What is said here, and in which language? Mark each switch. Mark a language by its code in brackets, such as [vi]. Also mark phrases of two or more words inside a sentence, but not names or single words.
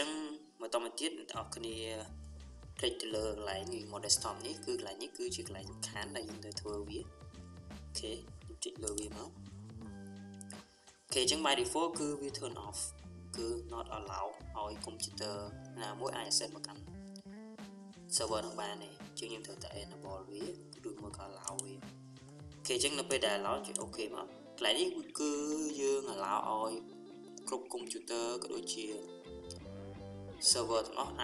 [km] ងមកតមកទៀតអ្នកនរគ្នាคลิกទៅលើកន្លែង [en] remote desktop [km] នេះគឺកន្លែងនេះគឺជាកន្លែងសំខាន់ដែលយើងត្រូវធ្វើវាអូខេខ្ញុំចុចលើវាមកអូខេអញ្ចឹង [en] by default [km] គឺវា [en] turn off [km] គឺ [en] not allow [km] ឲ្យ computer ណាមួយអាច access មកកាន់ server នឹងបានទេអញ្ចឹងយើងត្រូវតែ enable វាឬមួយក៏ allow វាអូ ខេអញ្ចឹងនៅពេលដែល allow ចុច OK មកកន្លែងនេះគឺយើង allow ឲ្យគ្រប់ computer ក៏ដូចជាserver ទាំងអស់អាច